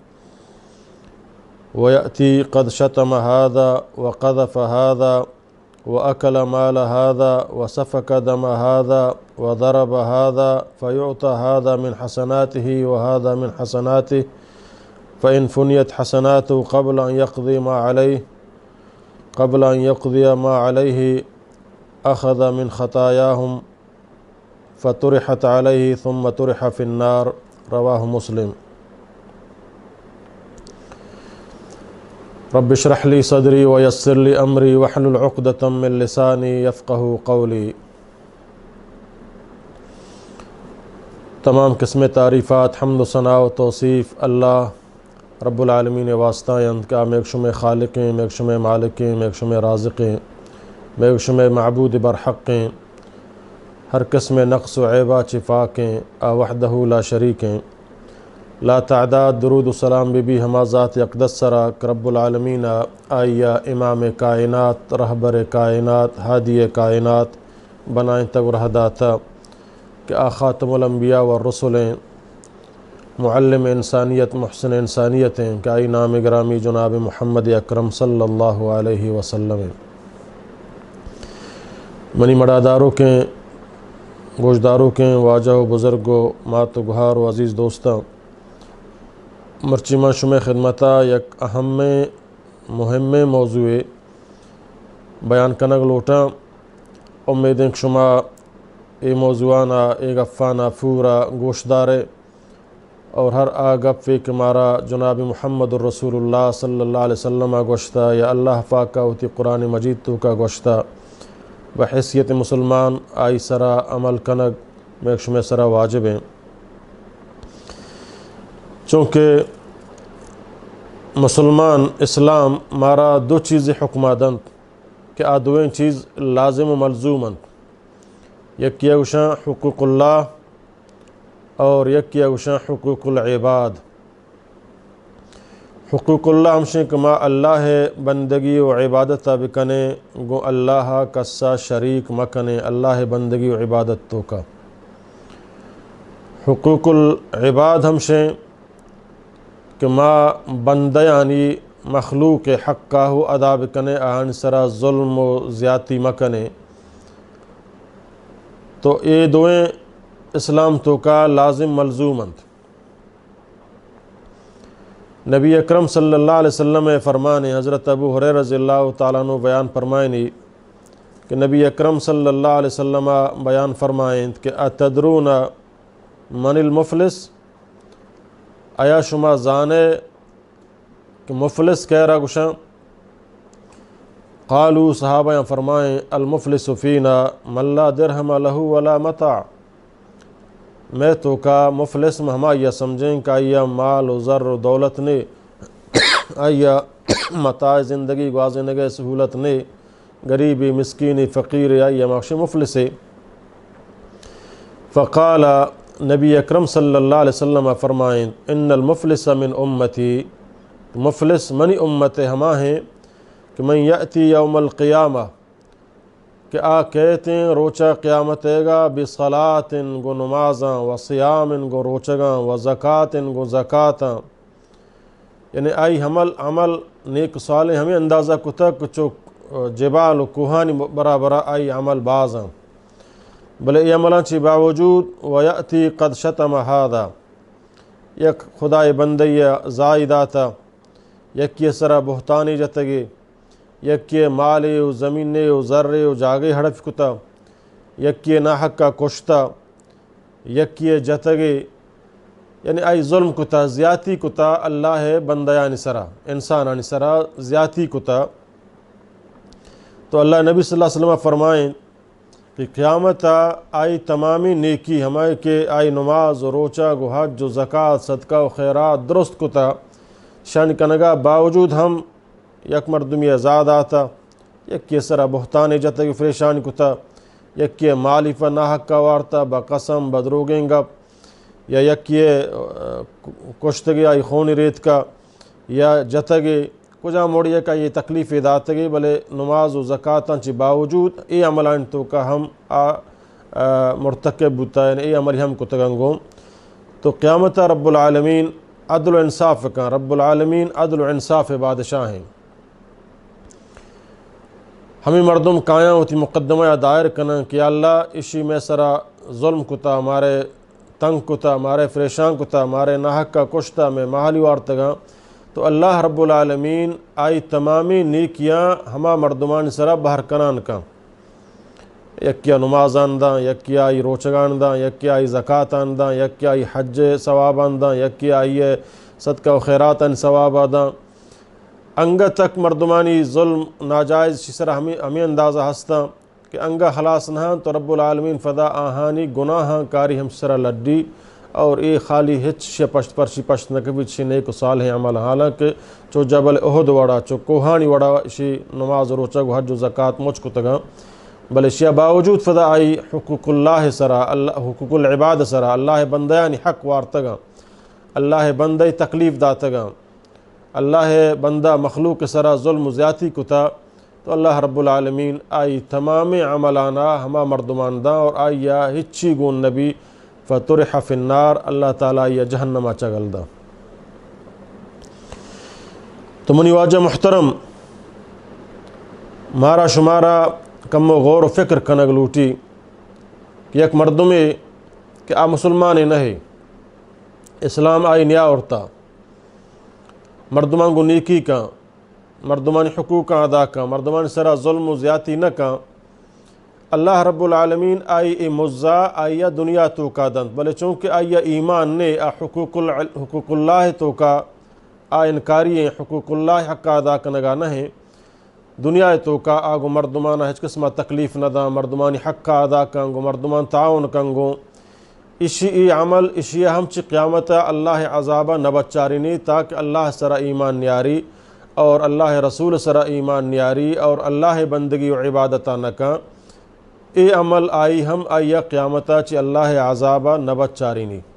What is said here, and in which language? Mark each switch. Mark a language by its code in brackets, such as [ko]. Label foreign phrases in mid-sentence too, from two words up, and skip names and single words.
[ar] ويأتي قد شتم هذا وقذف هذا وأكل مال هذا وسفك دم هذا وضرب هذا فيعطى هذا من حسناته وهذا من حسناته فإن فنيت حسناته قبل أن يقضي ما عليه أخذ من خطاياهم فطرحت عليه ثم طرح في النار رواه مسلم. رب اشرح لي صدري ويسر لي أمري واحلل عقدة من لساني يفقهوا قولي. [bal] تمام قسم تعریفات حمد و ثنا و توصیف اللہ [ar] رب العالمین [bal] واسطہ اند کا میک شمع خالقیں میک شمع مالکیں میک شمع رازقیں میک شمع معبود برحقیں ہر قسم نقص و عیبہ چفاقیں [ar] وحدہ لا شریکیں [bal] لا تعداد درود و سلام بی ہما ذات اقدس سرا [ar] رب العالمین [bal] آئیا امام کائنات رہبر کائنات ہادی کائنات بنائیں تگ رہداتا کہ [ar] خاتم الانبیاء والرسلیں [bal] معلم انسانیت محسن انسانیت ہیں کہ آئی نام گرامی جناب محمد اکرم [ar] صلی اللہ علیہ وسلم [bal] منی مڑاداروں کے گوشداروں کے واجہ و بزرگوں مات و گہار و عزیز دوستاں مرچیمہ شمع خدمتہ یک اہم مہم موضوع بیان کنگ لوٹاں امیدیں شما اے موضوعانا اے گفانا پورا گوشدارے اور ہر آگپ فیک مارا جناب محمد الرسول اللہ [ar] صلی اللہ علیہ وسلم [bal] گوشتا یا اللہ پاک ہوتی قرآن مجید تو کا گوشتا بحیثیت مسلمان آئی سرا عمل کنگ میکش میں سرا واجب ہیں چونکہ مسلمان اسلام مارا دو چیزیں حکمادند کہ آدویں چیز لازم و ملزومند یک یوشاں [ar] حقوق اللہ [bal] اور یک یوشاں [ar] حقوق العباد. حقوق اللہ [bal] ہمشیں کما اللہ بندگی و عبادت بکنے گو اللہ کسا شریک مکنے اللہ بندگی و عبادت تو کا. [ar] حقوق العباد [bal] ہمشیں کما بندیانی مخلوق حق کاہو ادا بکنے آہن سرا ظلم و زیادتی مکنے. تو اے دوئیں اسلام تو کا لازم ملزومند. نبی اکرم [ar] صلی اللہ علیہ وسلم [bal] فرمانے حضرت ابو ہریرہ [ar] رضی اللہ تعالیٰ عنہ [bal] بیان فرمائنی کہ نبی اکرم [ar] صلی اللہ علیہ وسلم [bal] بیان فرمائیں کہ [ar] اتدرون من المفلس [bal] آیا شما زانے کہ مفلس کہہ رہا گشاں. قالوا صحابہ فرمائیں [ar] المفلس فینا من لا درہم لہ ولا متاع. [bal] میں تو کا مفلس میں ہما یہ سمجھیں کہ آیا مال و زر و دولت نے آیا متاع زندگی گوازنے گئے سہولت نے غریبی مسکینی فقیر آیا مخشی مفلس. فقال نبی اکرم [ar] صلی اللہ علیہ وسلم [bal] فرمائیں [ar] ان المفلس من امتی [bal] مفلس منی امت ہما ہیں کہ [ar] من یأتی یوم القیامہ [ur] کہ کہتے ہیں [bal] روچہ قیامت گا بصلاۃ گو نمازاں و صیام گو روچگاں و زکوٰۃ گو زکاتاں. یعنی آئی عمل نیک صالح ہمیں اندازہ کتا کچو جبال و کوہانی برابرہ آئی عمل بازاں بلے یہ عملان چی باوجود [ar] ویأتی قد شتم هذا [bal] یک خدای بندی زائداتا یک یہ سرا بہتانی جتگی یک یہ مالی و زمینے و ذرے و جاگے ہڑف کتا یک یہ ناحق کا کشتا یک یہ جتگی یعنی آئی ظلم کتا زیادتی کتا اللہ بندیان سرا انسانان سرا زیادتی کتا، تو اللہ نبی [ar] صلی اللہ علیہ وسلم [bal] فرمائیں کہ قیامت آئی تمامی نیکی ہمیں کہ آئی نماز و روچہ و حج و زکوٰۃ صدقہ و خیرات درست کتا شان کنگا باوجود ہم یک مردمی آزاد آتا، یک سرا بہتان جتگی فریشان کتا، یک مالی فا ناحق کا وارتا بقسم بدروگیں گپ، یا یک کشتگی آئی خونی ریت کا، یا جتگی کجا موڑی کا یہ تکلیف داتگی بلے نماز و زکاتاں چی باوجود ای عملان تو کا ہم مرتکب بتا ہے، ای عملی ہم کتگنگوں. تو قیامت [ar] رب العالمین [bal] عدل و انصاف کا، [ar] رب العالمین [bal] عدل و انصاف بادشاہ ہیں. ہمیں مردم کایاں ہوتی مقدمہ دائر کنا کہ اللہ اسی میں سرا ظلم کتا، ہمارے تنگ کتا، ہمارے فریشان کتا، ہمارے ناحق کا کشتا میں ماحلی وارتگاں، تو اللہ [ar] رب العالمین [bal] آئی تمامی نیکیاں ہما مردمان سرا بہر کنان کا، یکیا نمازان داں، یکیا آئی روچگان داں، یکیا آئی زکاتان داں، یکیا آئی حج ثوابان داں، یکیا آئی صدقہ و خیراتان ثوابا داں. انگا تک مردمانی ظلم ناجائز سرا ہمیں اندازہ ہستاں کہ انگا خلاص نہ تو [ar] رب العالمین [bal] فدا آہانی گناہاں کاری ہم سرا لڈی، اور اے خالی ہچ شپشت پرشی پشت نکبی چھ نیک و صالح عمل، حالانکہ چو جبل احد وڑا چو کوہانی وڑا اسی نماز و روچہ و حج و زکات مجھ کتگاں، بلے شیا باوجود فدا آئی [ar] حقوق اللہ [bal] سرا، [ar] حقوق العباد [bal] سرا اللہ بندیانی حق وارتگاں، اللہ بندی تکلیف داتگاں، اللہ بندہ مخلوق سرا ظلم و زیادتی کتا، تو اللہ [ar] رب العالمین [bal] آئی تمام عملانا ہما مردمان دا اور آئیا ہچی گون نبی [ar] فطرح فی النار، [bal] اللہ تعالیٰ یہ جہنمہ چگل دا. تو منی واجہ محترم مارا شمارا کم و غور و فکر کنگ لوٹی کہ یک مردمی کہ آ مسلمان نہیں، اسلام آئی نیا اورتا، مردمان کو نیکی کا، مردمان حقوق ادا کا، مردمان سرا ظلم و زیادتی نہ کا، اللہ [ar] رب العالمین [bal] آئی ای مزا آئیا دنیا تو کا دند، بلے چونکہ آئیا ایمان نے [ar] حقوق اللہ [bal] تو کا انکاری [ar] حقوق اللہ [bal] حق ادا کنگا نہ ہیں، دنیا تو کا آگو مردمان ہچ قسمہ تکلیف نہ دا، مردمانی حق ادا کنگو، مردمان تعاون کنگو، اسی ای عمل اسی ہم چی قیامت اللہ عذابہ نبچارینی تاکہ اللہ سرا ایمان نیاری اور اللہ رسول سرا ایمان نیاری اور اللہ بندگی و عبادتہ نکا، اے عمل آئی ہم آئیا قیامتہ چی اللہ عذابہ نبچارینی.